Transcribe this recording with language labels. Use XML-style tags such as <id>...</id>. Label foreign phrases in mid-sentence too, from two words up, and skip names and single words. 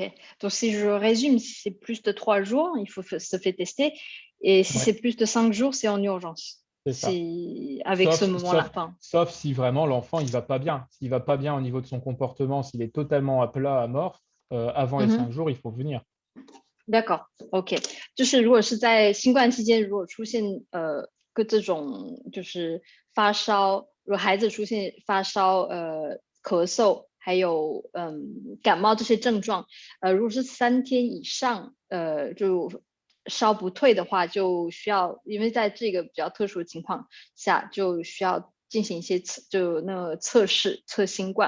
<fr>Donc, si je résume, si c'est plus de 3 jours, il faut se faire tester. Et si Ouais, c'est plus de 5 jours, c'est en urgence. c'est ça. Avec ce moment-là. Enfin, Sauf si vraiment l'enfant il va pas bien. S'il va pas bien au niveau de son comportement, s'il est totalement à plat, amorphe, avant les 5 jours, il faut venir. D'accord. OK.</fr> <zh>就是如果是在新冠期间，如果出现这种就是发烧，如果孩子出现发烧、咳嗽，还有感冒这些症状，如果是3天以上，就烧不退的话，就需要，因为在这个比较特殊的情况下，就需要进行一些测试测新冠。</zh>